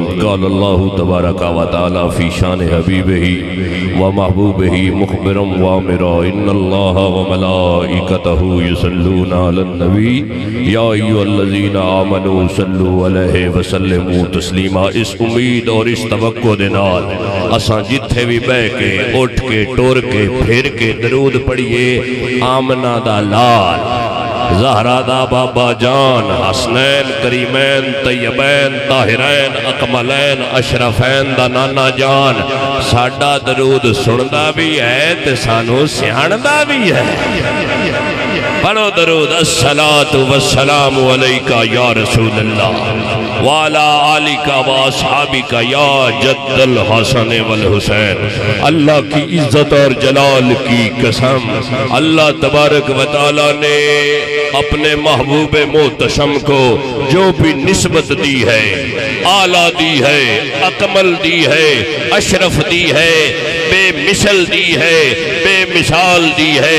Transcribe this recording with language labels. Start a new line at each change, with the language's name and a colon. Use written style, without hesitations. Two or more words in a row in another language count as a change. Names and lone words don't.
Arabic: قال اللہ تبارک و تعالی فی شان حبیبہ و محبوبہ مخبرا وامرا. ان اللہ وملائکتہ صلون علی النبی یا ایھا الذین آمنوا صلوا علیہ وسلموا تسلیما.
Punjabi: اس امید اور اس توقع دے نال اساں جتھے بھی بہ کے اٹھ کے ٹور کے پھر کے درود پڑھیے آمنہ دا لال، زہرا دا بابا جان، حسنین کریمین طیبین طاہرین اکملین اشرفین دا نانا جان. ساڈا درود سندا بھی ہے تے سانو سیاںدا بھی ہے. پڑھو درود.
Arabic: الصلاة والسلام علیکہ یا رسول اللہ وعلا آلکہ واصحابکہ یا جد الحسن والحسین.
Urdu: اللہ کی عزت اور جلال کی قسم، اللہ تبارک و تعالی نے اپنے محبوب محتشم کو جو بھی نسبت
Punjabi: دی ہے، اعلیٰ دی ہے، اکمل دی ہے، اشرف دی ہے، بے مثل دی ہے، بے مثال دی ہے.